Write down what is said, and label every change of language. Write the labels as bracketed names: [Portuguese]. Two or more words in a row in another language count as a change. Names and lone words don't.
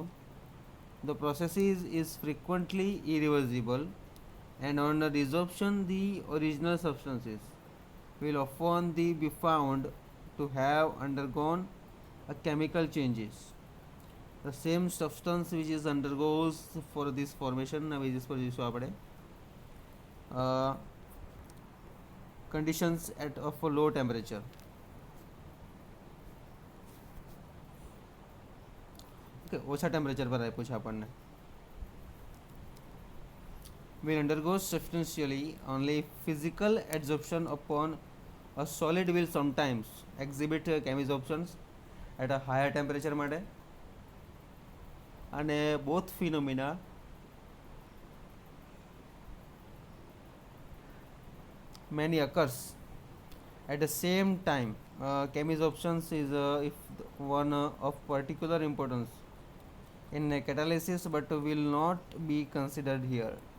[English] The process is frequently irreversible, and on the desorption the original substances will often be found to have undergone a chemical changes. The same substance which is undergoes for this formation basis [Gujarati] પર જોઈશું આપણે [English] conditions of a low temperature. [Gujarati] Okay, ઓછા ટેમ્પરેચર પર આપ્યું છે આપણને. [English] Will undergo substantially only physical adsorption upon a solid will sometimes exhibit chemisorptions at a higher temperature [Gujarati] માટે, અને [English] both phenomena many occurs at the same time. Chemisorptions is if one of particular importance in catalysis but will not be considered here.